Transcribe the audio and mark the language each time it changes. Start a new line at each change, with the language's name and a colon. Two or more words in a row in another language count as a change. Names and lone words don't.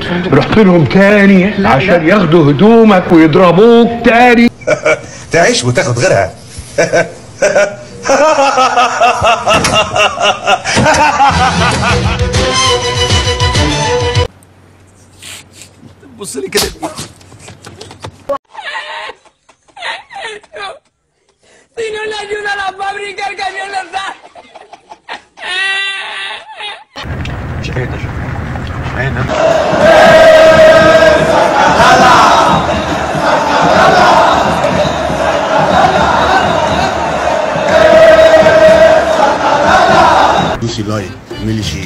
Arabic: رحت لهم تاني عشان ياخدوا هدومك ويضربوك تاني. تعيش وتاخد غيرها. بص لي كده.
Spanish: Si no le ayuda a la fábrica, el camión le da.
Arabic: مش قادر مش قادر. دوسي لايك، اعملي شير.